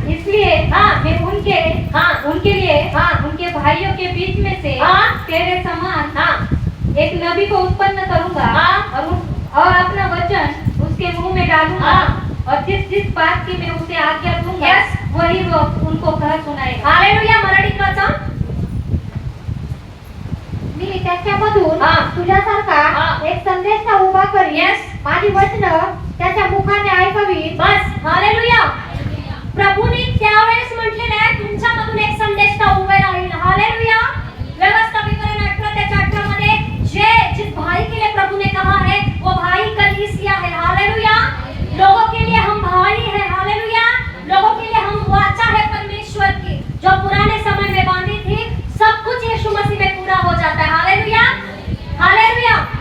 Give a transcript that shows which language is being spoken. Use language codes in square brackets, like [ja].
[hi] इसलिए मैं उनके लिए उनके भाइयों के बीच में से तेरे समान एक नबी को उत्पन्न करूंगा और अपना वचन उसके मुंह में डालूंगा और जिस बात की मैं उसे आज्ञा दूंगा वही वो उनको कह सुनाएगा, [mr] हालेलुया। मराठीत वाचा। मी त्याच्यामधून तुझ्यासारखा एक संदेश उभा करीन, माझी वचनं त्याच्या मुखाने ऐकावी, [hi] बस, हालेलुया। [mr] प्रभूने त्यावेळेस म्हटलेलं आहे तुमच्यामधून एक संदेश उभे राहील, हालेलुया। व्यवस्था विवरण 18 त्याच्या 18 मध्ये [hi] जिस भाई के लिए प्रभु ने कहा है वो भाई कलीसिया है, हालेलुया। लोगों के लिए हम भाई हैं, हालेलुया। लोगों के लिए हम वाचा है परमेश्वर की जो पुराने समय में बांधी थी, सब कुछ यीशु मसीह में पूरा हो जाता है, हालेलुया, हालेलुया।